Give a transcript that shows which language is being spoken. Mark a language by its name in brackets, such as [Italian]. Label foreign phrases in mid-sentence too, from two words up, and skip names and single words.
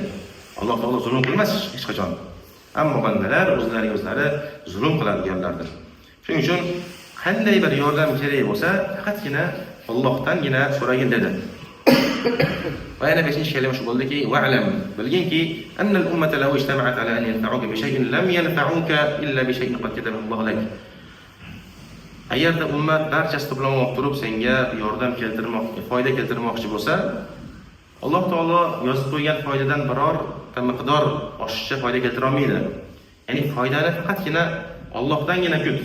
[Uzbek] Alloh taolo zulm qilmas hech qachon. Ammo bandalar o'zlari zulm qiladiganlardir. Shuning uchun qanday bir yordam kerak bo'lsa, faqatgina Allohdangina so'ragin dedi. Va yana 5-chi kalima shu bo'ldiki, wa'lam, bilginki, [Arabic] أن الأمة لو اجتمعت على أن ينفعوك بشيء لم ينفعوك إلا بشيء قد كتبه الله لك. [Uzbek] Agarda ummat barchasi to'planib turib senga yordam keltirmoqchi, foyda keltirmoqchi bo'lsa, Alloh taolo yozib qo'ygan foydadan biror miqdor oshiqcha foyda keltira olmaydi. Ya'ni foydani faqatgina Allohdangina kut.